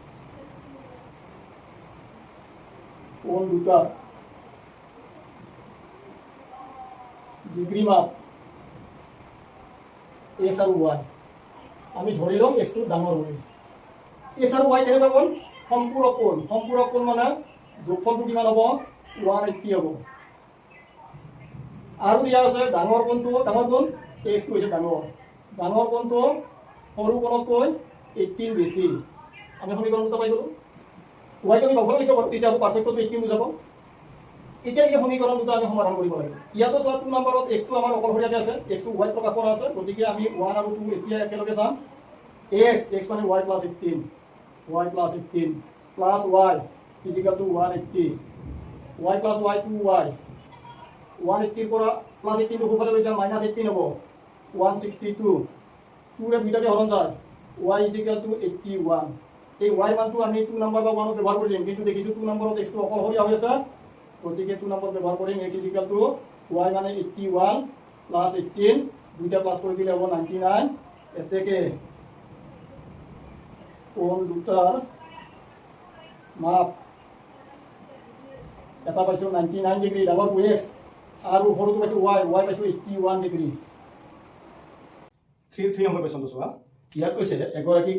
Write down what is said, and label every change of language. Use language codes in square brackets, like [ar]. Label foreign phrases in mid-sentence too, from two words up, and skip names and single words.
[as] কোন দুটা ডিগ্ৰী মাপ x আৰু y আমি ধৰি লওঁ x টো ডাঙৰ হয় x আৰু y কেনেকুৱা কোণ সম্পূৰক কোণ মানে যোগফলটো কিমান হ'ব 180 হ'ব আৰু দিয়া আছে ডাঙৰ কোণ x টো হৈছে ডাঙৰ কোণটো সৰু কোণতকৈ 18 বেছি আমি সমীকৰণ দুটা পাই গ'লো y টো আমি বাওঁফালে লিখিব পাৰোঁ তেতিয়া পাৰ্থক্যটো 18 বুজাব এতিয়া এই সমীকৰণ দুটা আমি সমাধান কৰিব লাগিব ইয়াতো চোৱা 2 নম্বৰত x টো আমাৰ অকলশৰীয়াকৈ আছে x টো y প্ৰকাশ কৰা আছে গতিকে আমি 1 আৰু 2 এতিয়া একেলগে চাম x মানে [en] y plus 18 plus y is equal to 180 y plus y 2y 180 [as] পৰা plus 18 টো সোঁফালে লৈ যাম minus 18 হ'ব 162 2 ৰে দুইটাকে হৰণ যায় [en] y is equal to 81 [as] এই y মানটো আমি 2 নম্বৰ বা 1 ত ব্যৱহাৰ কৰিম কিন্তু দেখিছোঁ 2 নম্বৰত x টো অকলশৰীয়া হৈ আছে গতিকে 2 নম্বৰ ব্যৱহাৰ কৰিম [en] x is equal to y [as] মানে 81 plus 18 দুইটা প্লাস কৰি দিলে হ'ব 99 এতেকে কোণ দুটাৰ মাপ এটা পাইছোঁ 99 ডিগ্ৰী ডাঙৰটো x আৰু সৰুটো পাইছোঁ y পাইছোঁ 81 ডিগ্ৰী 3 নম্বৰ কুৱেশ্যনটো চোৱা ইয়াত কৈছে এগৰাকী